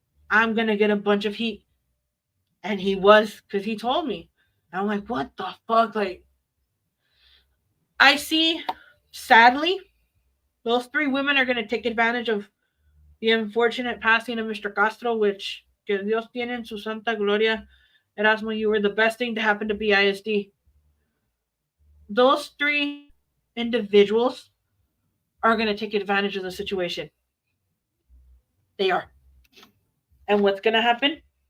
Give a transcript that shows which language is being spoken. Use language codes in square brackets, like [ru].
[en] I'm going to get a bunch of heat. And he was, because he told me. And I'm like, what the fuck? Like, I see, sadly, those three women are going to take advantage of the unfortunate passing of Mr. [es] Castro, [en] which, [es] que Dios tiene en su santa gloria. [en] Erasmo, you were the best thing to happen to BISD. Those three individuals are going to take advantage of the situation. They are. And what's going to happen?